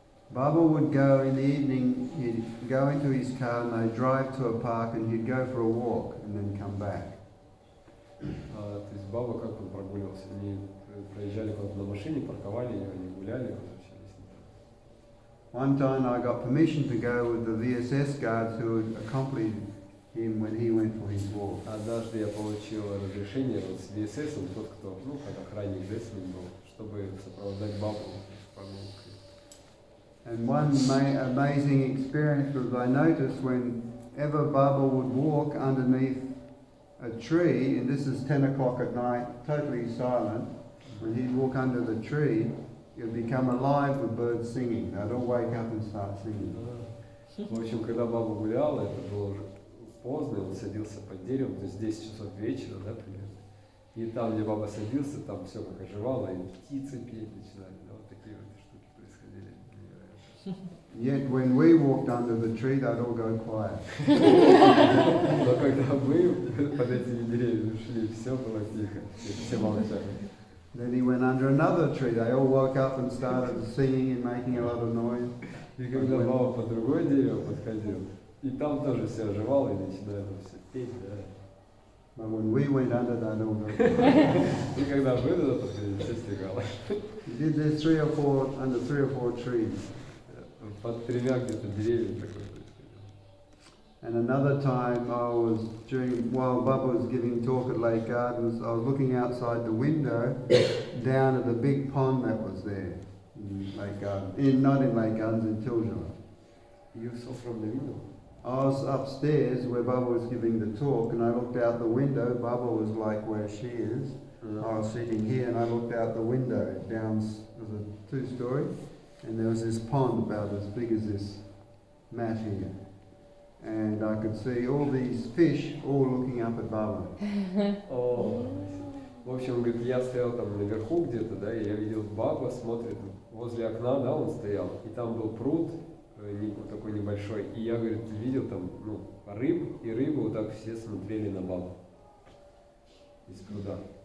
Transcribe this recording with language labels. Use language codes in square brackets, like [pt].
[en] Baba would go in the evening, he'd go into his car and they'd drive to a park and he'd go for a walk and then come back. [ru] То есть Баба, как он прогуливался? Они проезжали куда-то на машине, парковали ее, они гуляли, возвращались. [en] One time I got permission to go with the VSS guards who had accompanied him when he went for his walk. [ru] Однажды я получил разрешение вот с ВСС, тот, кто, ну, как охранник, да, с ним был, чтобы сопровождать Бабу прогулкой. [en] And one amazing experience was I noticed whenever Baba would walk underneath a tree, and this is 10 o'clock at night, totally silent, when he'd walk under the tree, it would become alive with birds singing. They'd all wake up and start singing. [ru] В общем, когда Баба гуляла, это было уже поздно, он садился под деревом, то есть 10 часов вечера, да, примерно. И там, где Баба садился, там все как оживало, и птицы петь начинали, да, вот такие вот штуки происходили. [en] Yet when we walked under the tree, they'd all go quiet. [ru] Но когда мы под этими деревьями шли, все было тихо, все молчали. [en] Then he went under another tree. They all woke up and started singing and making a lot of noise. [ru] И когда Баба под другое дерево подходил, и там тоже все оживало и начинали все петь, да. [en] But when we went under that all got [ru] И когда мы туда подходили, все стекало. [en] He did this under 3 or 4 trees. [ru] Под тремя где-то деревьями такое происходило. [en] And another time while Baba was giving talk at Lake Gardens, I was looking outside the window down at the big pond that was there in Lake Gardens. Not in Lake Gardens, in Tiljala. You saw from the window? I was upstairs where Baba was giving the talk, and I looked out the window. Baba was like where she is. I was sitting here, and I looked out the window down. It was a 2-story, and there was this pond about as big as this mat here. And I could see all these fish all looking up at Baba. [ru] В общем, говорит, я стоял там наверху где-то, да, и я видел, Баба смотрит возле окна, да, он стоял, и там был пруд такой небольшой, и я, говорит, видел там, рыб, и рыбы вот так все смотрели на Бабу из пруда.